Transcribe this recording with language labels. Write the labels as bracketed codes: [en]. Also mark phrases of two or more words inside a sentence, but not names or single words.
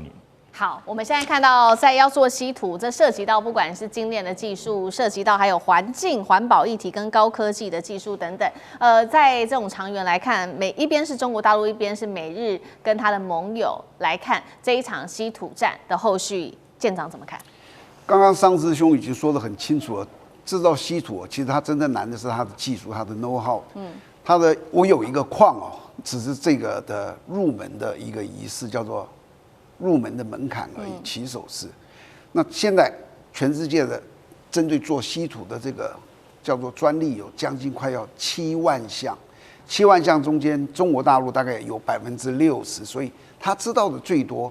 [zh] 好，我們現在看到在要做稀土，這涉及到不管是精煉的技術，涉及到還有環境、環保議題跟高科技的技術等等。在這種長遠來看，一邊是中國大陸，一邊是美日跟他的盟友來看這一場稀土戰的後續，艦長怎麼看？剛剛尚志兄已經說得很清楚了，製造稀土其實它真正難的是它的技術，它的 [en] know how。 [zh] 我有一個礦哦，只是這個的入門的一個儀式，叫做入門的門檻而已，起手式。那現在全世界的針對做稀土的這個叫做專利有將近快要7萬項，7萬項中間中國大陸大概有60%，所以他知道的最多。